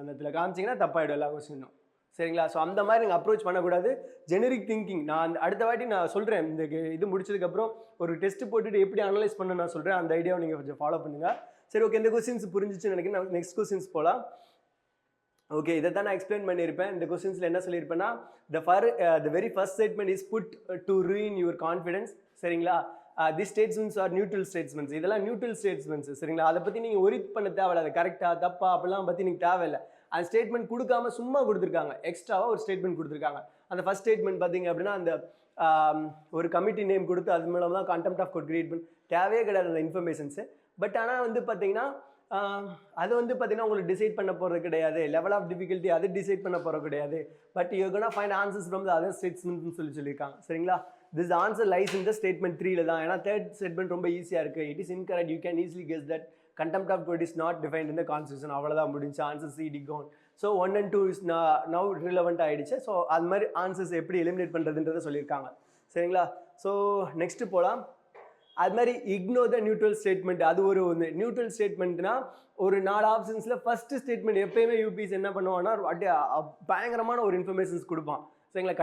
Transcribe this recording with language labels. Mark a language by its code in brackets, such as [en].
[ta] அந்த இடத்துல காமிச்சிங்கன்னா தப்பாயிடும் எல்லா கொஸ்டினும், சரிங்களா? ஸோ அந்த மாதிரி நீங்கள் அப்ரோச் பண்ணக்கூடாது. ஜெனரிக் திங்கிங் நான் அடுத்த வாட்டி நான் சொல்கிறேன். இந்த இது முடிச்சதுக்கப்புறம் ஒரு டெஸ்ட் போட்டுட்டு எப்படி அனலைஸ் பண்ண நான் சொல்கிறேன். அந்த ஐடியாவை நீங்கள் கொஞ்சம் ஃபாலோ பண்ணுங்கள். சரி, ஓகே, இந்த கொஸ்டின்ஸ் புரிஞ்சிச்சுன்னு நினைக்கிறேன். நான் நெக்ஸ்ட் கொஸ்டின்ஸ் போகலாம். ஓகே, இதை தான் நான் எக்ஸ்பிளைன் பண்ணியிருப்பேன். இந்த கொஸ்டின்ஸில் என்ன சொல்லியிருப்பேன்னா, [en] the very first statement is put to ruin your confidence, சரிங்களா? these statements are neutral statements. [ta] இதெல்லாம் நியூட்ரல் ஸ்டேட்மெண்ட்ஸ், சரிங்களா? அதை பற்றி நீங்கள் ஒரி பண்ண தேவையில்ல. அது கரெக்டாக தப்பா அப்படிலாம் பற்றி நீங்கள் தேவையில்லை. அந்த ஸ்டேட்மெண்ட் கொடுக்காம சும்மா கொடுத்துருக்காங்க, எக்ஸ்ட்ராவாக ஒரு ஸ்டேட்மெண்ட் கொடுத்துருக்காங்க. அந்த ஃபர்ஸ்ட் ஸ்டேட்மெண்ட் பார்த்தீங்க அப்படின்னா அந்த ஒரு கமிட்டி நேம் கொடுத்து அது மூலம் தான் கண்டெம்ட் ஆஃப் கோர்ட் கிரியேட் பண்ணி தேவையே கிடையாது அந்த இன்ஃபர்மேஷன்ஸு. பட் ஆனால் வந்து பார்த்தீங்கன்னா அது வந்து பார்த்தீங்கன்னா உங்களுக்கு டிசைட் பண்ண போகிறது கிடையாது. லெவல் ஆஃப் டிஃபிகல்ட்டி அது டிசைட் பண்ண போகிறது கிடையாது. [en] but you gonna find answers from the other ஸ்டேட்மெண்ட்னு [ta] சொல்லியிருக்காங்க, சரிங்களா? [en] this answer lies in the statement [ta] 3ல தான். ஏன்னா தேர்ட் ஸ்டேட்மெண்ட் ரொம்ப ஈஸியாக இருக்குது. [en] It is incorrect, you can easily guess that contempt of court is not defined in the constitution. [ta] அவ்வளோதான் முடிஞ்சு. Answer C D cone. So 1 and 2 is now relevant ஆகிடுச்சு. So அது மாதிரி ஆன்சர்ஸ் எப்படி எலிமினேட் பண்ணுறதுன்றதை சொல்லியிருக்காங்க, சரிங்களா? ஸோ நெக்ஸ்ட்டு போகலாம். அது மாதிரி [en] Ignore the neutral statement. [ta] அது ஒரு நியூட்ரல் ஸ்டேட்மெண்ட்னா ஒரு 4 ஆப்ஷன்ஸில் ஃபஸ்ட்டு ஸ்டேட்மெண்ட் எப்பயுமே யூபிஎஸ் என்ன பண்ணுவான்னா பயங்கரமான ஒரு இன்ஃபர்மேஷன்ஸ் கொடுப்பான், சரிங்களா?